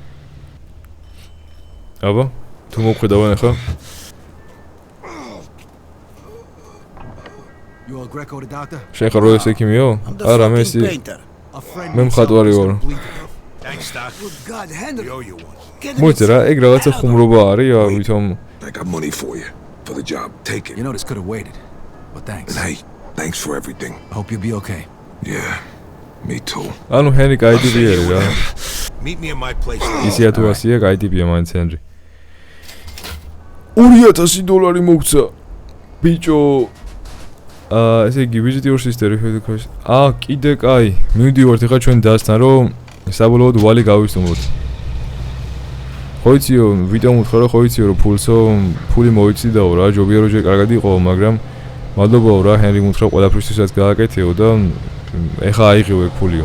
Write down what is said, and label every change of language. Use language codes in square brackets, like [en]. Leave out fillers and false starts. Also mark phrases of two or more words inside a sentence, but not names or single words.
[ka] აბა, თუ მოვხედავენ ახლა. შენ ხარ რო ეს ექიმიო? არა, მე ისი. მე მხატვარი ვარ. მოიცა რა, ეგ რაღაცა ხუმრობა არის, ვითომ [en] I got money for you for the job. Take it. You know this could have waited. But thanks. Hey, thanks for everything. I hope you'll be okay. Yeah. Me too. [ka] ანუ ჰენრი კაი ტიპია რა. [en] Meet me in my place. [ka] ისია თუ ასია კაი ტიპია მაინც ჰენრი. $2,000 მოგცა. ბიჭო. ესე იგი [en] visit your sister if you could. [ka] კიდე კაი. მივდივართ ახლა ჩვენ დასთან რომ საბოლოოდ ვალი გავისტუმროთ. ხო იციო, ვიდეო მუთხრა რომ ხო იციო რომ ფული მოიციდაო რა, ჯობია რომ ჯერ კარგად იყო, მაგრამ მადლობაო რა ჰენრი მუთხრა ყველაფრისთვისაც გააკეთეო და ეხა აიღიო ეგ ფულიო.